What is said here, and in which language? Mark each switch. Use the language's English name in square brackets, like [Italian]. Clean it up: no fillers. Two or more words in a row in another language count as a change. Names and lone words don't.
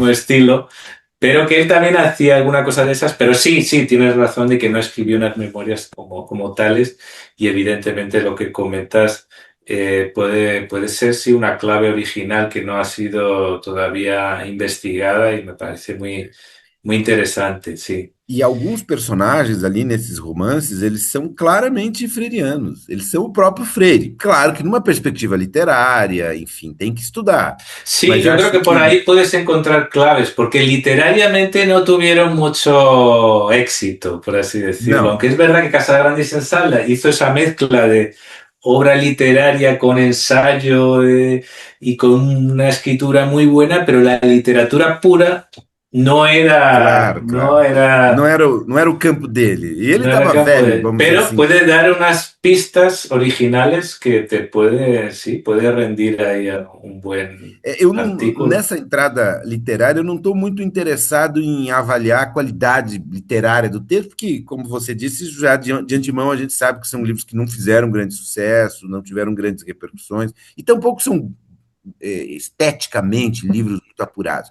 [Spanish] mismo estilo, pero que él también hacía alguna cosa de esas, pero sí, sí, tienes razón de que no escribió unas memorias como tales y evidentemente lo que comentas puede ser sí una clave original que no ha sido todavía investigada y me parece muy interesante, sí. [Portuguese] E alguns personagens ali nesses romances, eles são claramente freirianos. Eles são o próprio Freire. Claro que numa perspectiva literária, enfim, tem que estudar. [Spanish] Sí, [Portuguese] Mas [Spanish] yo creo [Portuguese] acho [Spanish] que por que ahí puedes encontrar claves, porque literariamente no tuvieron mucho éxito, por así decirlo. [Portuguese] não. [Spanish] Aunque es verdad que Casagrande y Sensala hizo esa mezcla de obra literaria con ensayo y con una escritura muy buena, pero la literatura pura Claro, no claro. era [Portuguese] Não era o campo dele. E ele [Spanish] no era el [Portuguese] estava [Spanish] campo [Portuguese] velho, [Spanish] de él. [Portuguese] vamos dizer [Spanish] Pero [Portuguese] assim. [Spanish] puede dar unas pistas originales que te puede, sí, puede rendir ahí a un buen [Portuguese] Eu não, [Spanish] artículo. [Portuguese] nessa entrada literária, eu não estou muito interessado em avaliar a qualidade literária do texto, porque, como você disse, já de antemão a gente sabe que são livros que não fizeram grande sucesso, não tiveram grandes repercussões, e tampouco são esteticamente livros muito apurados.